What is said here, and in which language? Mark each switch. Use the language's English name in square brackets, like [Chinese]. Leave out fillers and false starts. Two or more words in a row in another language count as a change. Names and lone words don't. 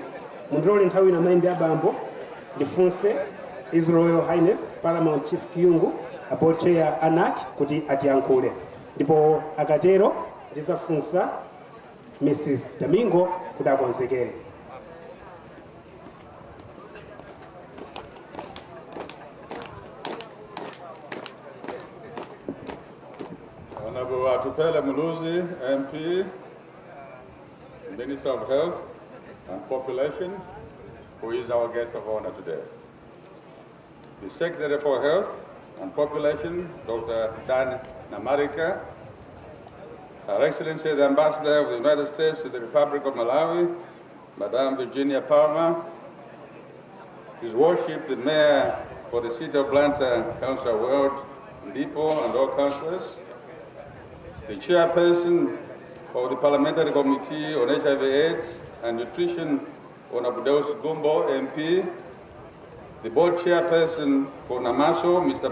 [Nyanja] Mundilole nthawi ina mayi ndi abambo ndifunse His Royal Highness Paramount Chief Kiyungu [English] Board Chair [Nyanja] UnCut kuti atiyankhule, ndipo akatero ndizafunsa Mrs. Domingo kuti akonzekere. [English] Honorable Atupele Muluzi, MP, Minister of Health and Population, who is our guest of honor today. The Secretary for Health and Population, Dr. Dan Namarika, Her Excellency the Ambassador of the United States to the Republic of Malawi, Madame Virginia Palmer, His Worship the Mayor for the City of Blantyre, Councillor World Ndipo and all councillors, the Chairperson of the Parliamentary Committee on HIV/AIDS and Nutrition, Honorable Deus Gumbo, MP, the Board Chairperson for Namaso, Mr.